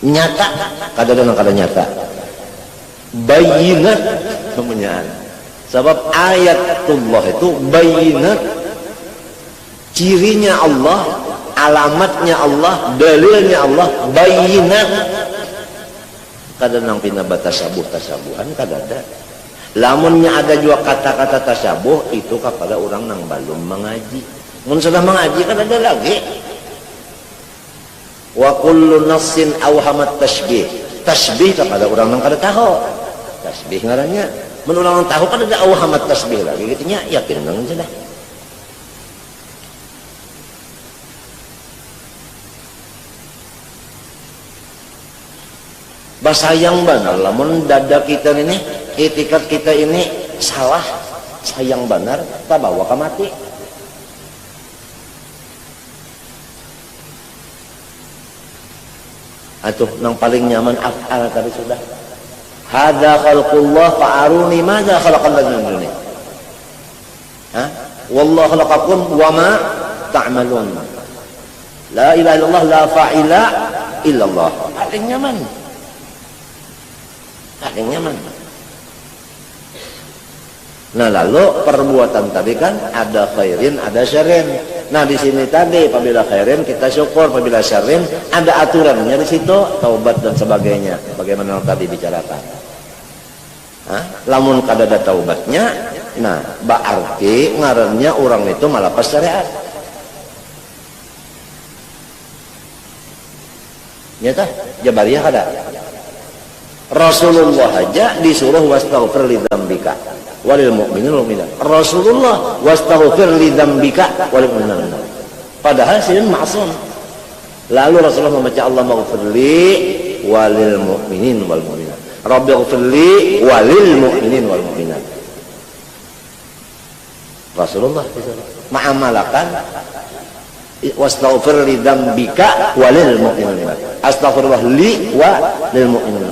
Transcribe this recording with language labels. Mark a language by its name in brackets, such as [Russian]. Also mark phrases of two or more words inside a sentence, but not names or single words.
[Banjar] nyata kada nyata bayinat kemunyaan sebab ayatullah itu bayinat cirinya Allah alamatnya Allah dalilnya Allah bayinat kada nang pina tasabuhan kada ada lamunnya ada juga kata-kata tasabuh itu kepada orang nang belum mengaji mun sudah mengaji kan ada lagi [Arabic] وكل نص أوهم التشبيه [Banjar] tasbih kepada orang yang kada tahu tasbih ngarannya mun orang tahu kan ada awhamat tasbih lagi gitunya yakin nang sudah basayang benar lamun dada kita ini itikat kita ini salah sayang benar tak bawa ke mati atuh nang paling nyaman af'al tadi sudah [Arabic] هذا خلق الله فأروني ماذا خلق الذين من دونه والله خلقكم وما تعملون لا إله إلا الله لا فاعل إلا الله [Banjar] paling nyaman nah lalu perbuatan tadi kan ada khairin ada syarrin. Nah di sini tadi apabila khairin kita syukur, apabila syarrin ada aturannya di situ taubat dan sebagainya. Bagaimana tadi bicarakan. Lamun kada ada taubatnya, nah berarti ngarannya orang itu malapas syariat. Nyata Jabariyah kada. Rasulullah aja disuruh [Arabic] واستغفر لذنبك وللمؤمنين والمؤمنات. [Banjar] Rasulullah [Arabic] واستغفر لذنبك وللمؤمنين. [Banjar] Padahal sidin ma'sum. Lalu Rasulullah membaca [Arabic] اللهم اغفر لي وللمؤمنين والمؤمنات. رب اغفر لي وللمؤمنين والمؤمنات. [Banjar] Rasulullah ma'amalakan [Arabic] واستغفر لذنبك وللمؤمنين. أستغفر الله لي وللمؤمنين.